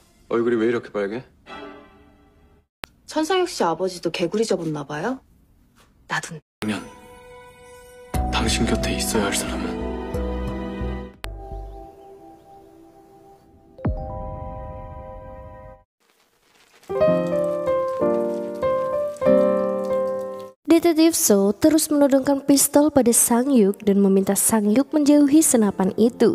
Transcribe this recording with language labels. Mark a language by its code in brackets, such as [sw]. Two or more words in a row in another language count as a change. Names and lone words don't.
[ko] 얼굴이 왜 이렇게 빨개? 천상혁 씨 아버지도 개구리 접었나 봐요? 나도. 면 당신 곁에 있어야 할 사람은 [id] Detektif So terus menodongkan pistol pada Sang Yuk dan meminta Sang Yuk menjauhi senapan itu.